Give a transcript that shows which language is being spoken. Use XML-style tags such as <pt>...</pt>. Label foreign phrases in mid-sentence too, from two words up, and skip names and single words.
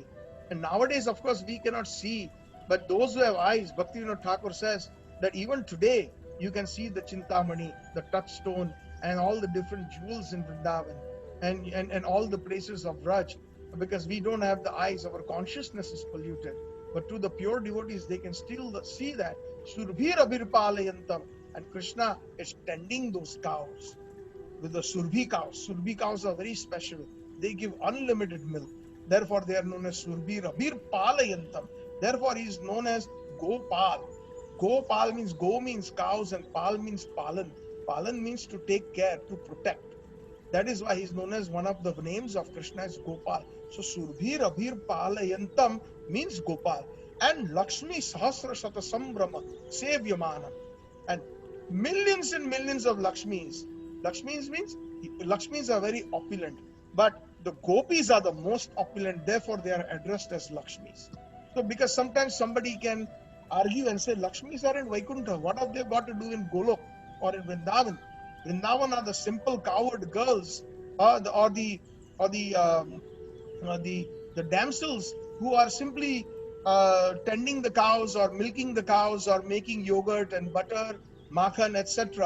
<en>And nowadays, of course, we cannot see, but those who have eyes, Bhaktivinoda Thakur says that even today, you can see the Chintamani, the touchstone, and all the different jewels in Vrindavan, and all the places of Raj, because we don't have the eyes, our consciousness is polluted. But to the pure devotees, they can still see that.</en> <sa>Surbhir abhir palayantam,</sa> <en>and Krishna is tending those cows with the Surbhi cows. Surbhi cows are very special. They give unlimited milk. Therefore, they are known as</en> <sa>Surbhir abhir palayantam.</sa> <en>Therefore, he is known as Gopal. Gopal means Go means cows and Pal means Palan. Palan means to take care, to protect. That is why he is known as one of the names of Krishna as Gopal. So</en> <sa>Surbhir abhir palayantam</sa> <en>means Gopal. And Lakshmi sahasra shata sambrama sevyamanam. And millions and millions of Lakshmis. Lakshmis are very opulent. But the gopis are the most opulent. Therefore, they are addressed as Lakshmis. So because sometimes somebody can argue and say, Lakshmis are in Vaikuntha. What have they got to do in Golok or in Vrindavan? Vrindavan are the simple cowherd girls, or the damsels who are simply tending the cows or milking the cows or making yogurt and butter, makhan, etc.</en>